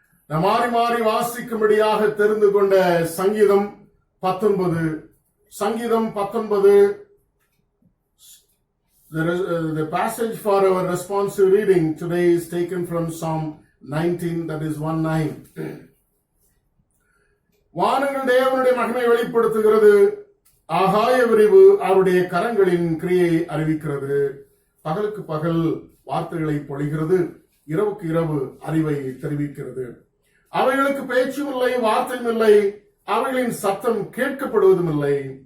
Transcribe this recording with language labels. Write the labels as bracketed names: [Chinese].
[Tamil] நாம் மாறி மாறி வாசிக்கும்படியாக தெரிந்து கொண்ட சங்கீதம் 19. சங்கீதம் 19. [English] The passage for our responsive reading today is taken from Psalm 19, that is 1:9. [Tamil] வானங்கள் தேவனுடைய மகிமை வெளிப்படுத்துகிறது, ஆகாய விரிவு அவருடைய கரங்களின் கிரியை அறிவிக்கிறது. பகலுக்கு பகல் வார்த்தைகளை பொழிகிறது, இரவுக்கு இரவு அறிவை தெரிவிக்கிறது. அவைகளுக்கு பேச்சும் இல்லை, வார்த்தையும் இல்லை, அவைகளின் சத்தம் கேட்கப்படுவதும் இல்லை.